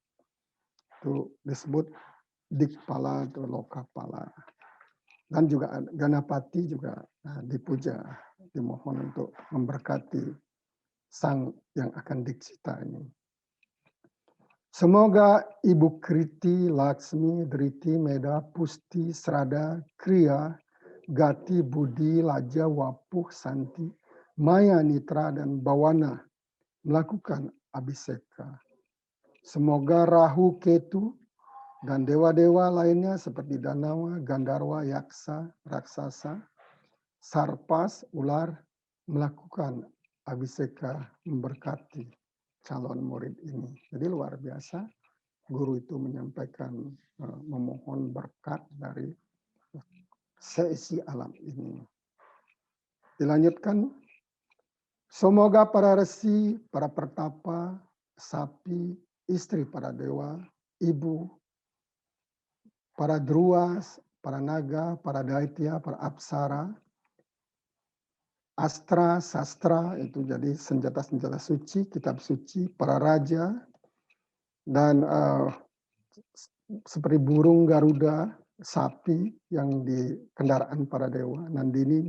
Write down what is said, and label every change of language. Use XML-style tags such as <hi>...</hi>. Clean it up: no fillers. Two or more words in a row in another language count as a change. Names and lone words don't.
<id>Itu disebut Dikpala atau Lokapala. Dan juga Ganapati juga dipuja, dimohon untuk memberkati sang yang akan diksita ini. Semoga Ibu Kriti, Laksmi, Driti, Meda, Pusti, Srada, Kriya, Gati, Budi, Laja, Wapuh, Santi, Maya, Nitra, dan Bawana melakukan abhiseka. Semoga Rahu, Ketu, dan dewa-dewa lainnya seperti Danawa, Gandharwa, Yaksa, Raksasa, Sarpas, ular melakukan abhiseka memberkati calon murid ini. Jadi luar biasa, guru itu menyampaikan, memohon berkat dari seisi alam ini. Dilanjutkan, semoga para resi, para pertapa, sapi, istri para dewa, ibu, para druas, para naga, para daitya, para apsara, astra, sastra, itu jadi senjata-senjata suci, kitab suci, para raja, dan seperti burung Garuda, sapi yang di kendaraan para dewa, Nandini</id>